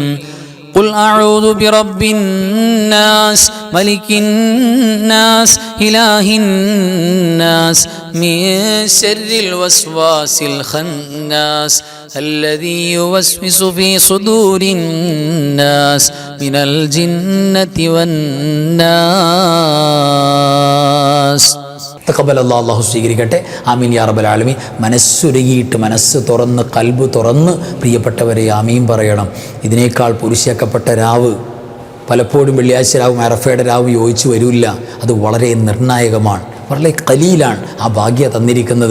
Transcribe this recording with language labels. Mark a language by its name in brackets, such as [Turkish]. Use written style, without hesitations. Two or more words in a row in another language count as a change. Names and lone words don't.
[Arabic] قل أعوذ برب الناس ملك الناس إله الناس من شر الوسواس الخناس الذي يوسوس في صدور الناس من الجنة والناس. [Malayalam] തഖബ്ബലല്ലാഹു, അല്ലാഹു സ്വീകരിക്കട്ടെ. [Arabic] آمين يا رب العالمين. [Malayalam] മനസ്സുരുകിയിട്ട്, മനസ്സ് തുറന്ന്, കൽബ് തുറന്ന് പ്രിയപ്പെട്ടവരെ ആമീൻ പറയണം. ഇതിനേക്കാൾ പുരുഷയാക്കപ്പെട്ട രാവ് പലപ്പോഴും വെള്ളിയാഴ്ച രാവും അറഫയുടെ രാവും യോജിച്ച് വരില്ല. അത് വളരെ നിർണായകമാണ്, വളരെ ഖലീലാണ് ആ ഭാഗ്യ തന്നിരിക്കുന്നത്.